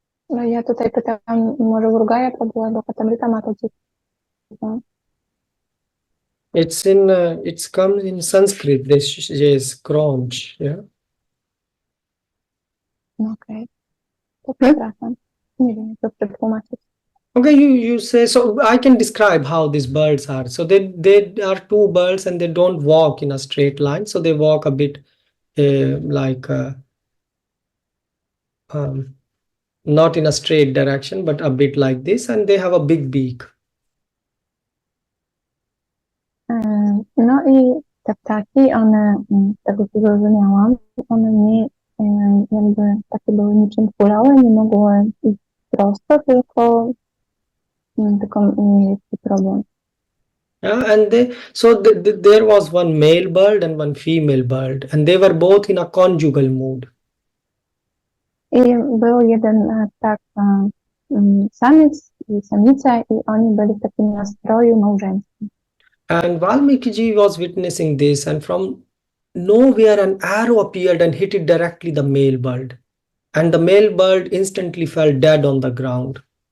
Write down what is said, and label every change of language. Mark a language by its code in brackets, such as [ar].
[pl] No ja tutaj pytam, może Urgaja to była, bo Katamryta ma to [en] It's come in Sanskrit. This is cronch, yeah. [pl] Okay. To przepraszam. Nie wiem, jak to przetłumaczyć. [en] Okay, you say so. I can describe how these birds are. So they are two birds and they don't walk in a straight line. So they walk a bit like um, not in a straight direction, but a bit like this, and they have a big beak. [pl] No i te ptaki, one, z tego co zrozumiałam, one nie jakby takie były niczym kulałe, nie mogły iść prosto, tylko jest taki problem. [en] Yeah, and there was one male bird and one female bird, and they were both in a conjugal mood. [pl] I był jeden ptak, samiec i samica, i oni byli w takim nastroju małżeńskim. [en] And Valmiki was witnessing this, and from nowhere an arrow appeared and hit it directly the male bird, and the male bird instantly fell dead on the ground.